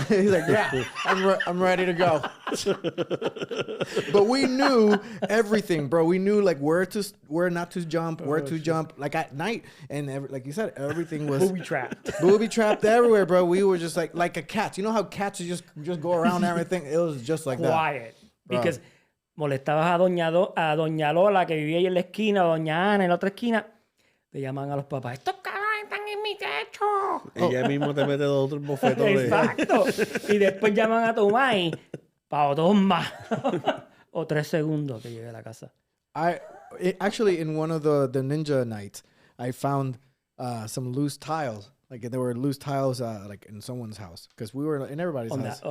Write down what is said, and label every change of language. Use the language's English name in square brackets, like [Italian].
[English] He's like, yeah, I'm ready to go. But we knew everything, bro. We knew like where not to jump, where to jump, like at night, and like you said, everything was Booby trapped. booby trapped everywhere, bro. We were just like a cat. You know how cats just go around everything? It was just like that. Quiet. Because [Spanish] molestabas a Doña Lola, que vivía ahí en la esquina, o Doña Ana en la otra esquina, te llaman a los papás. ¡Estos cabrones están en mi techo! Ella mismo te mete dos otros bofetones. Exacto. Y después llaman a tu mãe para 2 más. O 3 segundos que llegue a la casa. [English] Actually, in one of the ninja nights, I found some loose tiles. Like there were loose tiles like in someone's house because we were in everybody's house.